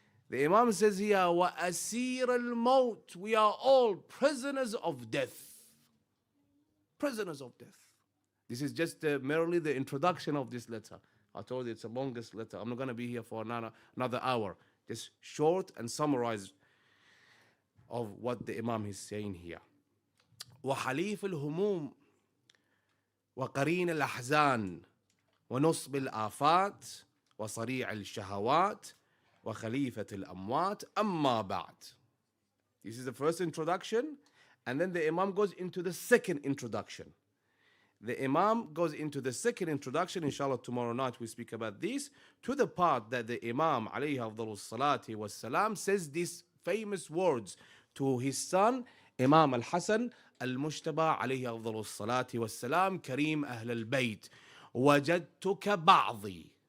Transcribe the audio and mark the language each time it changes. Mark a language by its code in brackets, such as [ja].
[en] The Imam says here, [ar] وَأَسِيرَ الْمَوْتِ. [en] We are all prisoners of death. Prisoners of death. This is just merely the introduction of this letter. I told you it's the longest letter. I'm not going to be here for another hour. Just short and summarized of what the Imam is saying here. [ar] وحليف الهموم وقرين الأحزان ونصب الآفات وصريع الشهوات وخليفة الأموات أما بعد. [en] This is the first introduction, and then the Imam goes into the second introduction. The Imam goes into the second introduction. Inshallah, tomorrow night we speak about this, to the part that the Imam alayhi afdalus salati was salam says these famous words to his son Imam al-Hasan Almujtaba alayhi afdalus salati was salam, Kareem Ahl al-Bayt, [ar] وجدتك بعضي.